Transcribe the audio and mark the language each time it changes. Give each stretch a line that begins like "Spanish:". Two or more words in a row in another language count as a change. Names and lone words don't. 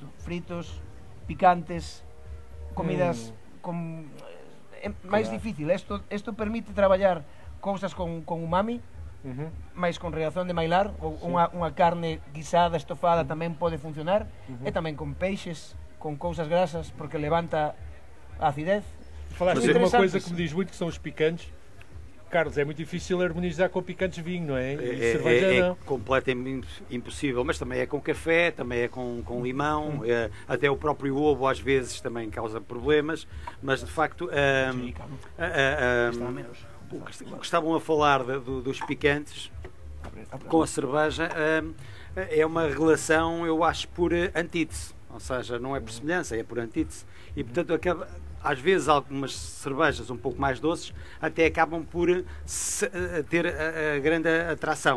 Galician: Fritos, picantes, comidas máis difícil. Isto permite traballar cousas con umami, máis con reacción de mailar, ou unha carne guisada, estofada tamén pode funcionar, e tamén con peixes, con cousas grasas, porque levanta a acidez.
Portuguese: Falaste de uma coisa que me diz muito, que são os picantes. Carlos, é muito difícil harmonizar com picantes vinho, não é? E cerveja não. É completamente impossível, mas também é com café, também é com limão, até o próprio ovo às vezes também causa problemas, mas de facto o que estavam a falar dos picantes com a cerveja é uma relação, eu acho, por antítese, ou seja, não é por semelhança, é por antítese, e portanto às vezes algumas cervejas um pouco mais doces até acabam por ter a grande atração.